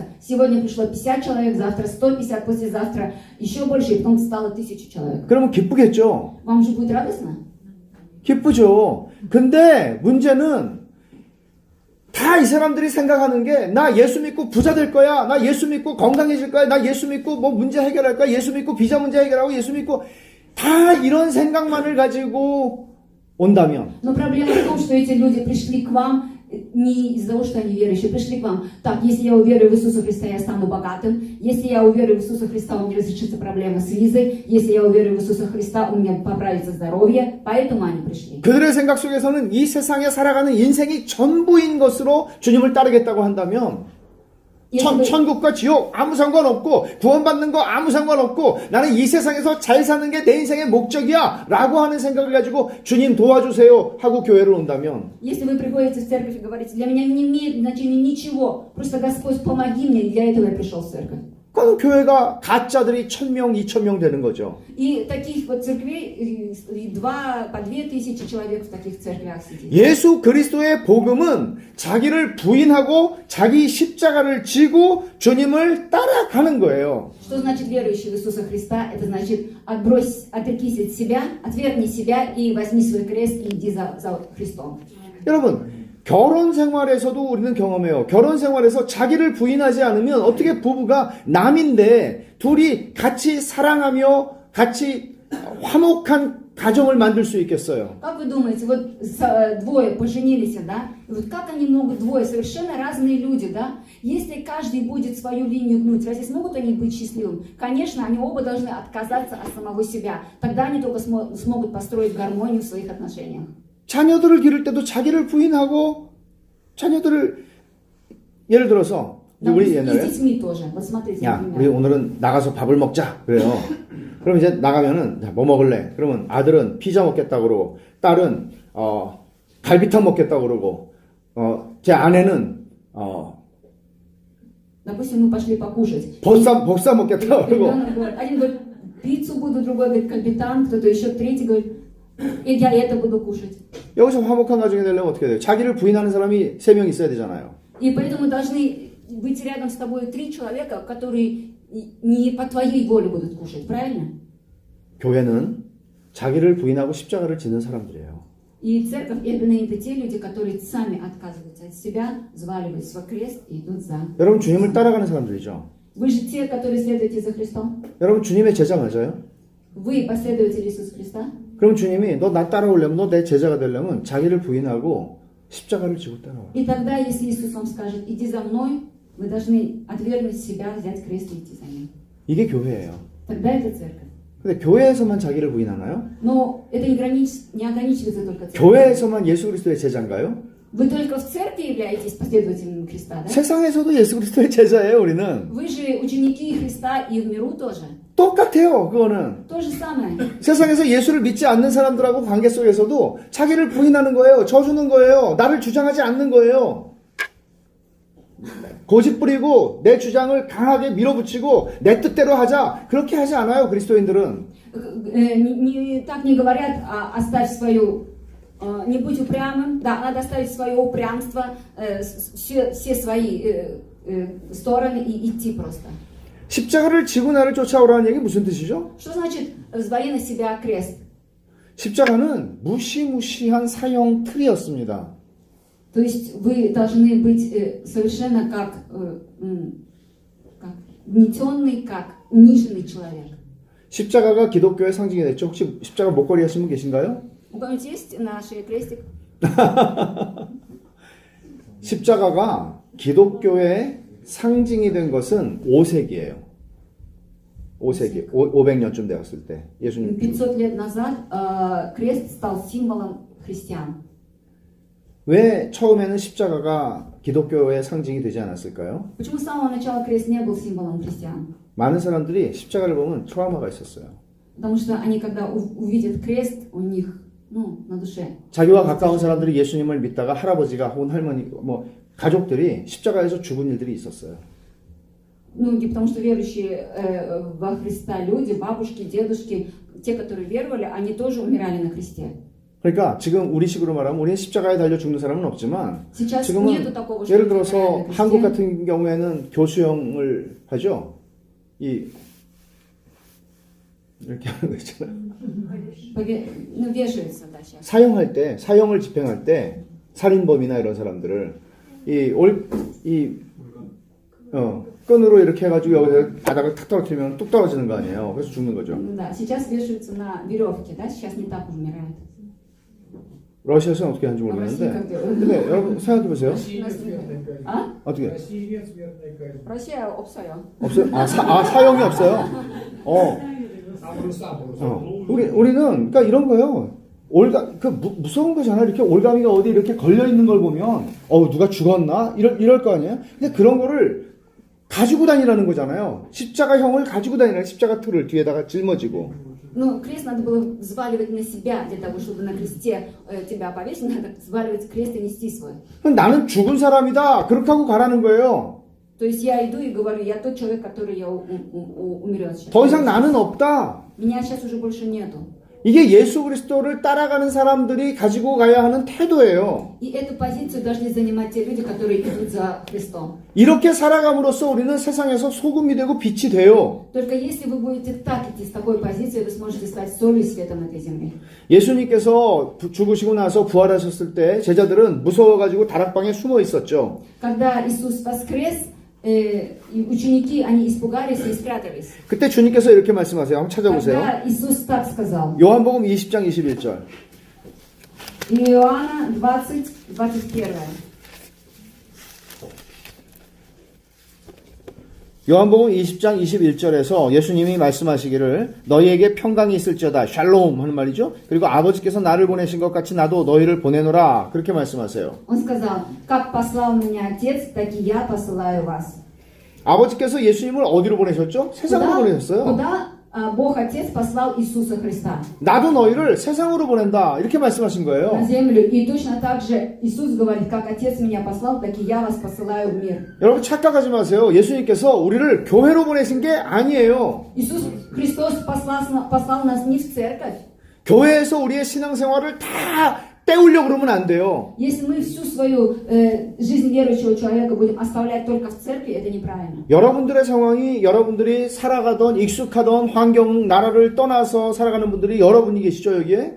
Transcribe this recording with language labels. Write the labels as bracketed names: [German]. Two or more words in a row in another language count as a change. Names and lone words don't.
[Russian] Сегодня пришло 50 человек, завтра 150, послезавтра еще больше, и потом стало 1000 человек. [Korean] 그러면 기쁘겠죠? [Russian] Вам же будет радостно? [Korean] 기쁘죠. 근데 문제는 다 이 사람들이 생각하는 게 나 예수 믿고 부자 될 거야. 나 예수 믿고 건강해질 거야. 나 예수 믿고 뭐 문제 해결할 거야. 예수 믿고 비자 문제 해결하고 예수 믿고 다 이런 생각만을 가지고 온다면 [Russian] Но проблема в том, что эти люди пришли к вам не из-за того, что они верующие, пришли к вам. Так, если я уверую в Иисуса Христа, я стану богатым. Если я уверую в Иисуса Христа, у меня разрешится проблема с визой. Если я уверую в Иисуса Христа, у меня поправится здоровье. Поэтому они пришли. [Korean] 그들의 생각 속에서는 이 세상에 살아가는 인생이 전부인 것으로 주님을 따르겠다고 한다면 천국과 지옥 아무 상관없고 구원받는 거 아무 상관없고 나는 이 세상에서 잘 사는 게 내 인생의 목적이야 라고 하는 생각을 가지고 주님 도와주세요 하고 교회를 온다면 [Russian] Если вы приходите в церковь и говорите, для меня не имеет значения ничего, просто Господь, помоги мне, и для этого я пришел в церковь. [Korean] 그럼 교회가 가짜들이 1000명, 2000명 되는 거죠. [Russian] И таких вот церквей, по 2000 человек в таких церквях сидит. [Korean] 예수 그리스도의 복음은 자기를 부인하고 자기 십자가를 지고 주님을 따라가는 거예요. [Russian] Что значит верующий в Иисуса Христа? Это значит отрекись от себя, отвергни себя и возьми свой крест и иди за Христом. [Korean] 여러분, 결혼 생활에서도 우리는 경험해요. 결혼 생활에서 자기를 부인하지 않으면 어떻게 부부가 남인데 둘이 같이 사랑하며 같이 화목한 가정을 만들 수 있겠어요? [Russian] Как вы думаете, вот двое поженились, да? И вот как они могут, двое совершенно разные люди, да? Если каждый будет свою линию гнуть, разве смогут они быть счастливыми? Конечно, они оба должны отказаться от самого себя. Тогда они только смогут построить гармонию в своих отношениях. [Korean] 자녀들을 기를 때도 자기를 부인하고 자녀들을 예를 들어서 우리 [Russian] И с [Korean] 옛날에 [Russian] детьми тоже. Вот смотрите, [Korean] 야, 우리 [Russian] например. [Korean] 오늘은 나가서 밥을 먹자 그래요. 그럼 이제 나가면은 야, 뭐 먹을래? 그러면 아들은 피자 먹겠다 그러고 딸은 갈비탕 먹겠다 그러고 제 아내는 [Russian] Допустим, мы пошли покушать. [Korean] 법사 먹겠다 그러고 [Russian] Ребенок говорит, один говорит, пиццу буду, другой говорит, кальбитан, кто-то еще, третий говорит, и я это буду кушать. [Korean] 여기서 화목한 가정이 되려면 어떻게 돼요? 자기를 부인하는 사람이 3명 있어야 되잖아요. [Russian] И поэтому должны быть рядом с тобой 3 человека, которые не по твоей воле будут кушать, правильно? [Korean] 교회는 자기를 부인하고 십자가를 지는 사람들이에요. [Russian] И церковь это те люди, которые сами отказываются от себя, взваливают свой крест и идут за. [Korean] 여러분 주님을 따라가는 사람들이죠. [Russian] Вы же те, которые следуете за Христом. [Korean] 여러분 주님의 제자 맞아요? [Russian] Вы последователи Иисуса Христа. [Korean] 그럼 주님이 너 나 따라오려면 너 내 제자가 되려면 자기를 부인하고 십자가를 지고 따라와. [Russian] И тогда, если Иисус вам скажет, иди за мной, вы должны отвергнуть себя, взять крест и идти за ним. [Korean] 이게 교회예요. [Russian] Тогда это церковь. [Korean] 근데 교회에서만 자기를 부인하나요? [Russian] Но это не ограничивается только церковью. [Korean] 교회에서만 예수 그리스도의 제자인가요? [Russian] Вы только в церкви являетесь последователями Христа, да? [Korean] 세상에서도 예수 그리스도의 제자예요, 우리는. [Russian] Вы же ученики Христа и в миру тоже. [Korean] 똑같아요, 그거는. [Russian] То же самое. [Korean] 세상에서 예수를 믿지 않는 사람들하고 관계 속에서도 자기를 부인하는 거예요. 져주는 거예요. 나를 주장하지 않는 거예요. 고집 부리고 내 주장을 강하게 밀어붙이고 내 뜻대로 하자. 그렇게 하지 않아요, 그리스도인들은. [Russian] Так не говорят, оставь свою, не будь упрямым. Да, надо оставить свое упрямство, все свои стороны и идти просто. [Korean] 십자가를 지고 나를 쫓아오라는 얘기 무슨 뜻이죠? [Russian] Что значит взвали на себя крест? [Korean] 십자가는 무시무시한 사형 틀이었습니다. [Russian] То есть вы должны быть совершенно как гнетенный, как униженный человек. [Korean] 십자가가 기독교의 상징이 됐죠. 혹시 십자가 목걸이 하신 분 계신가요? [Russian] У кого-нибудь есть на шее крестик? [Korean] 십자가가 기독교의 상징이 된 것은 5세기예요. 5세기, 500년쯤 되었을 때 예수님 [Russian] 500 лет назад крест стал символом христиан. [Korean] 왜 처음에는 십자가가 기독교의 상징이 되지 않았을까요? [Russian] Почему с самого начала крест не был символом христиан? [Korean] 많은 사람들이 십자가를 보면 트라우마가 있었어요. [Russian] Потому что они, когда увидят крест, у них, на душе. [Korean] 자기와 가까운 사람들이 예수님을 믿다가 할아버지가 혹은 할머니, 가족들이 십자가에서 죽은 일들이 있었어요. [Russian] Многие, потому что верующие во Христа люди, бабушки, дедушки, те, которые веровали, они тоже умирали на кресте. [Korean] 그러니까 지금 우리식으로 말하면 우리는 십자가에 달려 죽는 사람은 없지만 [Russian] Сейчас [Korean] 지금은 [Russian] нету такого, что [Korean] 예를 [Russian] люди [Korean] 들어서 [Russian] умирали на [Korean] 한국 [Russian] кресте. [Korean] 같은 경우에는 교수형을 하죠. 이렇게 하는 거 있잖아요. [Russian] Вешаются, да, сейчас. [Korean] 사형할 때, 사형을 집행할 때 살인범이나 이런 사람들을 끈으로 이렇게 해가지고 여기서 바닥을 탁 떨어뜨리면 뚝 떨어지는 거 아니에요. 그래서 죽는 거죠. [Russian] Да, сейчас вешаются на веревке, да, сейчас не так умирают. [Korean] 러시아에서는 어떻게 하는지 모르겠는데. 근데 여러분 생각해 보세요. А? 어떻게? Россия 없어요. 없어요? 사형이 없어요. 우리는 그러니까 이런 거예요. 무서운 거잖아. 이렇게 올가미가 어디 이렇게 걸려 있는 걸 보면 누가 죽었나 이럴 거 아니에요. 근데 그런 거를 가지고 다니라는 거잖아요. 십자가형을 가지고 다니라는 십자가 틀을 뒤에다가 짊어지고. [Russian] Ну, крест надо было взваливать на себя, для того, чтобы на кресте тебя повесить, надо взваливать крест и нести свой. [Korean] 나는 죽은 사람이다. 그렇게 하고 가라는 거예요. [Russian] То есть я иду и говорю, я тот человек, который умрет сейчас. [Korean] 더 이상 나는 없다. [Russian] Меня сейчас уже больше нету. [Korean] 이게 예수 그리스도를 따라가는 사람들이 가지고 가야 하는 태도예요. [Russian] И эту позицию должны занимать те люди, которые идут за Христом. [Korean] 이렇게 살아감으로써 우리는 세상에서 소금이 되고 빛이 돼요. [Russian] Только если вы будете так идти, с такой позицией, вы сможете стать солью и светом этой земли. [Korean] 예수님께서 죽으시고 나서 부활하셨을 때 제자들은 무서워가지고 다락방에 숨어 있었죠. [Russian] Когда Иисус воскрес, ученики, они испугались и спрятались. [Korean] 그때 주님께서 이렇게 말씀하세요. 한번 찾아보세요. [Russian] Тогда Иисус так сказал. [Korean] 요한복음 20장 21절. [Russian] Иоанна 20, 21. [Korean] 요한복음 20장 21절에서 예수님이 말씀하시기를 너희에게 평강이 있을지어다. 샬롬 하는 말이죠. 그리고 아버지께서 나를 보내신 것 같이 나도 너희를 보내노라. 그렇게 말씀하세요. [Russian] Он сказал, как послал меня Отец, так и я посылаю вас. [Korean] 아버지께서 예수님을 어디로 보내셨죠? 세상으로 보내셨어요. [Russian] Куда Бог Отец послал Иисуса Христа? [Korean] 나도 너희를 세상으로 보낸다. 이렇게 말씀하신 [Russian] На [Korean] 거예요. [Russian] землю. И точно так же Иисус говорит, как Отец меня послал, так и я вас посылаю в мир. [Korean] 여러분 착각하지 마세요. 예수님께서 우리를 교회로 보내신 게 아니에요. [Russian] Иисус Христос послал нас не в церковь. [Korean] 교회에서 우리의 신앙생활을 다 때우려고 그러면 안 돼요. [Russian] Если мы всю свою жизнь верующего человека будем оставлять только в церкви, это неправильно. [Korean] 여러분들의 상황이 여러분들이 살아가던 익숙하던 환경, 나라를 떠나서 살아가는 분들이 여러분이 계시죠, 여기에?